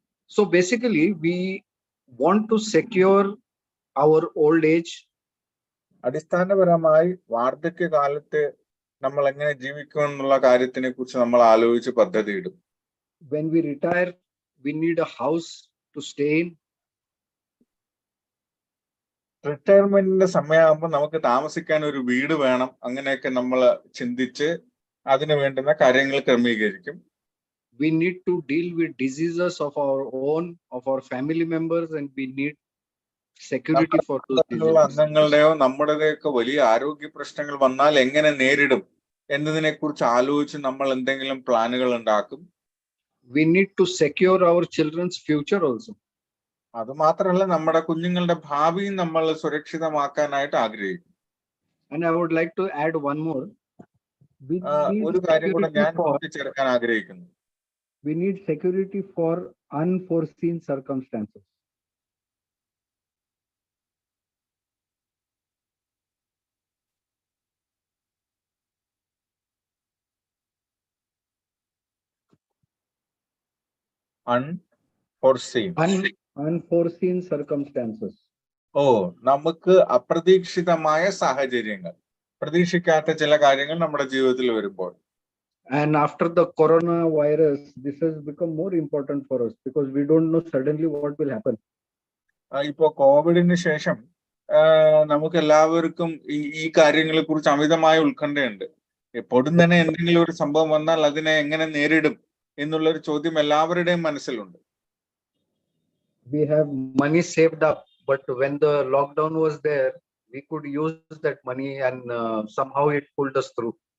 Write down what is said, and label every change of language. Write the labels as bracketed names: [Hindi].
[English] So basically we want to secure our old age. [Malayalam] അടിസ്ഥാനപരമായി വാർദ്ധക്യകാലത്ത് നമ്മൾ എങ്ങനെ ജീവിക്കും എന്നുള്ള കാര്യത്തിനെ കുറിച്ച് നമ്മൾ ആലോചിച്ച് പദ്ധതിയിടും. [English] When we retire, we need a house to stay in. [Malayalam] റിട്ടയർമെന്റിന്റെ സമയമാകുമ്പോൾ നമുക്ക് താമസിക്കാൻ ഒരു വീട് വേണം. അങ്ങനെയൊക്കെ നമ്മൾ ചിന്തിച്ച് അതിന് വേണ്ടുന്ന കാര്യങ്ങൾ ക്രമീകരിക്കും. [English] We need to deal with diseases of our own, of our family members, and we need security for those diseases. [Malayalam] അംഗങ്ങളുടെയോ നമ്മുടെയൊക്കെ വലിയ ആരോഗ്യ പ്രശ്നങ്ങൾ വന്നാൽ എങ്ങനെ നേരിടും എന്നതിനെ കുറിച്ച് ആലോചിച്ച് നമ്മൾ എന്തെങ്കിലും പ്ലാനുകൾ ഉണ്ടാക്കും. [English] We need to secure our children's future also. [Malayalam] അത് മാത്രമല്ല, നമ്മുടെ കുഞ്ഞുങ്ങളുടെ ഭാവിയും നമ്മൾ സുരക്ഷിതമാക്കാനായിട്ട് ആഗ്രഹിക്കും. [English] And I would like to add one more. [Malayalam] ഒരു കാര്യം കൂടെ ഞാൻ കൂട്ടിച്ചേർക്കാൻ ആഗ്രഹിക്കുന്നു. [English] We need security for unforeseen circumstances. Unforeseen Unforeseen circumstances. [Malayalam] നമുക്ക് അപ്രതീക്ഷിതമായ സാഹചര്യങ്ങൾ, പ്രതീക്ഷിക്കാത്ത ചില കാര്യങ്ങൾ നമ്മുടെ ജീവിതത്തിൽ വരുമ്പോൾ. [English] And after the coronavirus, this has become more important for us because we don't know suddenly what will happen. [Malayalam] ഇപ്പോ കോവിഡിന് ശേഷം നമുക്ക് എല്ലാവർക്കും ഈ കാര്യങ്ങളെ കുറിച്ച് അമിതമായ ഉത്കണ്ഠയുണ്ട്. എപ്പോഴും തന്നെ എന്തെങ്കിലും ഒരു സംഭവം വന്നാൽ അതിനെ എങ്ങനെ നേരിടും എന്നുള്ളൊരു ചോദ്യം എല്ലാവരുടെയും മനസ്സിലുണ്ട്. [English] We have money saved up, but when the lockdown was there, we could use that money and somehow it pulled us through.